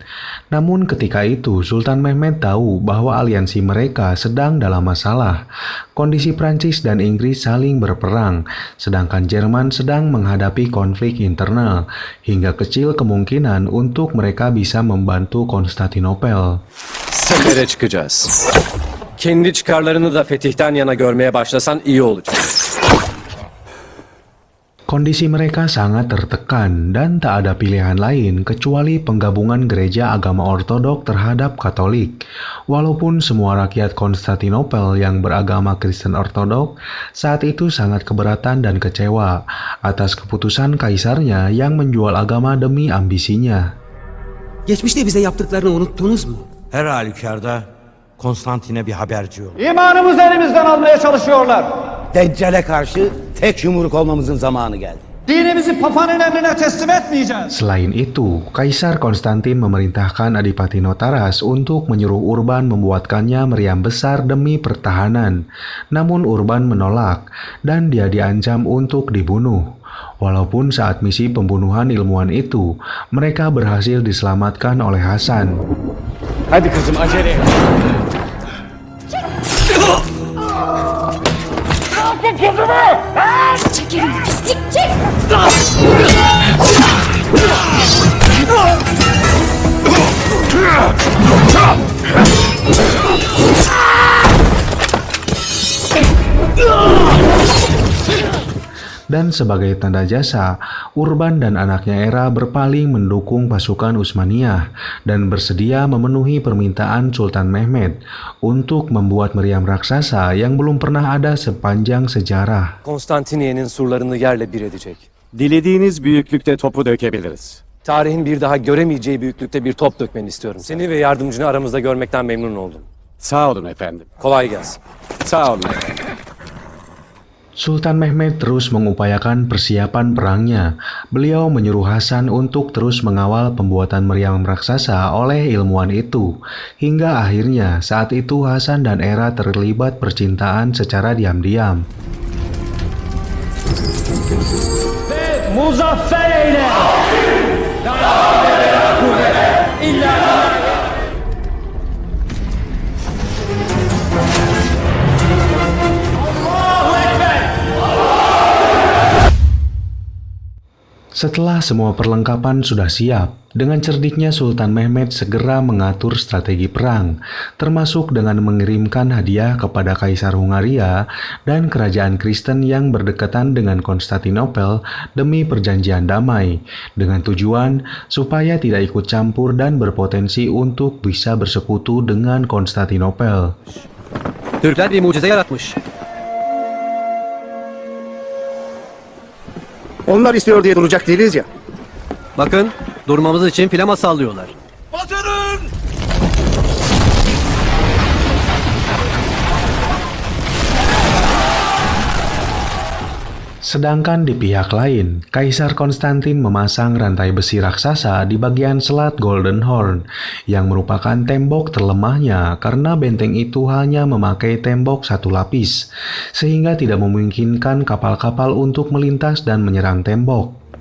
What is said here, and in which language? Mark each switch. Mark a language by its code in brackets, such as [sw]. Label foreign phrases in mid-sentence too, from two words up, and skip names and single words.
[id] Namun ketika itu Sultan Mehmed tahu bahwa aliansi mereka sedang dalam masalah. Kondisi Prancis dan Inggris saling berperang, sedangkan Jerman sedang menghadapi konflik internal, hingga kecil kemungkinan untuk mereka bisa membantu Konstantinopel. [tr] Sefere çıkacağız. Kendi çıkarlarını da fetihten yana görmeye başlasan iyi olacak. [id] Kondisi mereka sangat tertekan dan tak ada pilihan lain kecuali penggabungan gereja agama Ortodok terhadap Katolik. Walaupun semua rakyat Konstantinopel yang beragama Kristen Ortodok saat itu sangat keberatan dan kecewa atas keputusan kaisarnya yang menjual agama demi ambisinya. [tr] Geçmişte bize yaptıklarını unuttunuz mu? Her halükarda Konstantin'e bir haberci yok. İmanımızı elimizden almaya çalışıyorlar. Deccale karşı tek yumruk olmamızın zamanı geldi. Dinimizi Papa'nın emrine teslim etmeyeceğiz. [id] Selain itu, Kaisar Konstantin memerintahkan Adipati Notaras untuk menyuruh Urban membuatkannya meriam besar demi pertahanan. Namun Urban menolak dan dia diancam untuk dibunuh. Walaupun saat misi pembunuhan ilmuwan itu, mereka berhasil diselamatkan oleh Hasan. [tr] Hadi kızım acele et. Çekilin pislik çek. [id] Dan sebagai tanda jasa, Urban dan anaknya Era berpaling mendukung pasukan Utsmaniyah dan bersedia memenuhi permintaan Sultan Mehmed untuk membuat meriam raksasa yang belum pernah ada sepanjang sejarah. [tr] Konstantiniye'nin surlarını yerle bir edecek. Dilediğiniz büyüklükte topu dökebiliriz. Tarihin bir daha göremeyeceği büyüklükte bir top dökmeni istiyorum. Seni ve yardımcını aramızda görmekten memnun oldum. Sağ olun efendim. Kolay gelsin. Sağ olun efendim. [id] Sultan Mehmed terus mengupayakan persiapan perangnya. Beliau menyuruh Hasan untuk terus mengawal pembuatan meriam raksasa oleh ilmuwan itu. Hingga akhirnya saat itu Hasan dan Era terlibat percintaan secara diam-diam. [tr] Muzaffer eyle. [id] Setelah semua perlengkapan sudah siap, dengan cerdiknya Sultan Mehmed segera mengatur strategi perang, termasuk dengan mengirimkan hadiah kepada Kaisar Hungaria dan kerajaan Kristen yang berdekatan dengan Konstantinopel demi perjanjian damai, dengan tujuan supaya tidak ikut campur dan berpotensi untuk bisa bersekutu dengan Konstantinopel. [tr] Türkler bir mucize yaratmış. Onlar istiyor diye duracak değiliz ya. Bakın, durmamız için flama sallıyorlar. [id] Sedangkan di pihak lain, Kaisar Konstantin memasang rantai besi raksasa di bagian selat Golden Horn, yang merupakan tembok terlemahnya karena benteng itu hanya memakai tembok satu lapis, sehingga tidak memungkinkan kapal-kapal untuk melintas dan menyerang tembok.